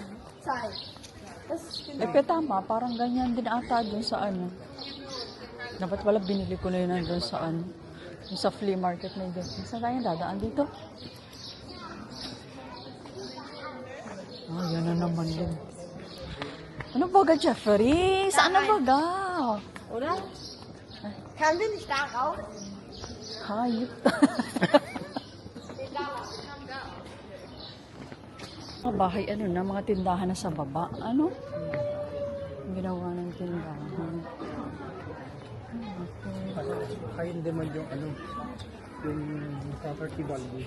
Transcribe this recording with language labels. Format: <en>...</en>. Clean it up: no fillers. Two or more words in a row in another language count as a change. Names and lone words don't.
<tl>Pero tama, parang ganyan din ata dun sa ano. Dapat wala binili ko na yun nandun sa ano. Yung sa flea market na yun. Saan tayo dadaan dito? Ah, yan na naman din. Ano baga, Jeffrey? Saan na baga?</tl> <de>Oder? Kann wir nicht da raus?</de> <tl>Hayop. Mga bahay, ano na, mga tindahan na sa baba. Ano? Ang ginawa ng tindahan. Kaya hindi man yung ano, yung property value.</tl>